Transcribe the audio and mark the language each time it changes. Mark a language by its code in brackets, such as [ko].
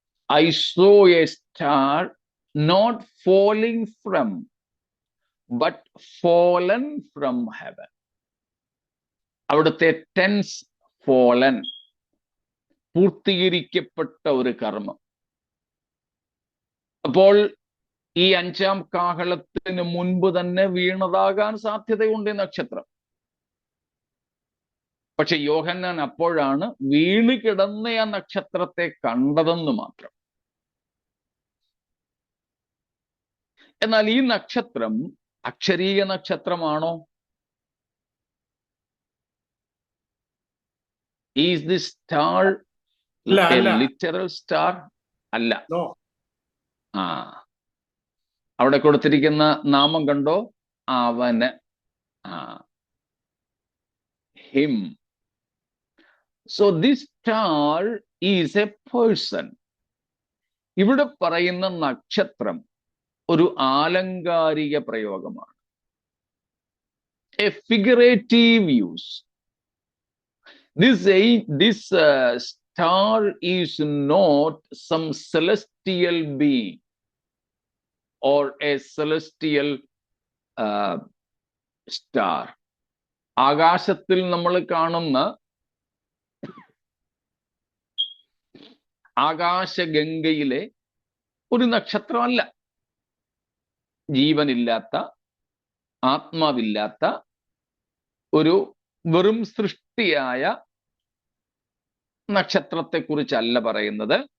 [en] I saw a star not falling from, but fallen from heaven. [ml] അവിടുത്തെ tense fallen, പൂർത്തീകരിക്കപ്പെട്ട ഒരു കർമ്മം. അപ്പോൾ ഈ 5-ാം കാഹളത്തിന് മുൻപ് തന്നെ വീണതാകാൻ സാധ്യതയുണ്ട് ഈ നക്ഷത്രം. പക്ഷെ യോഹന്നാൻ അപ്പോഴാണ് വീണ് കിടന്ന ആ നക്ഷത്രത്തെ കണ്ടതെന്ന് മാത്രം. എന്നാൽ ഈ നക്ഷത്രം അക്ഷരീയ നക്ഷത്രമാണോ? [en] Is the star a literal star? [ml] അല്ല. അവിടെ കൊടുത്തിരിക്കുന്ന നാമം കണ്ടോ? അവന്. [en] Him. So this star is a person. [ml] ഇവിടെ പറയുന്ന നക്ഷത്രം ഒരു ആലങ്കാരിക പ്രയോഗമാണ്. [en] A figurative use. This star is not some celestial being or a celestial star. [ml] ആകാശത്തിൽ നമ്മൾ കാണുന്ന ആകാശഗംഗയിലെ ഒരു നക്ഷത്രമല്ല. ജീവനില്ലാത്ത, ആത്മാവില്ലാത്ത ഒരു വെറും സൃഷ്ടിയായ നക്ഷത്രത്തെക്കുറിച്ചല്ല പറയുന്നത്.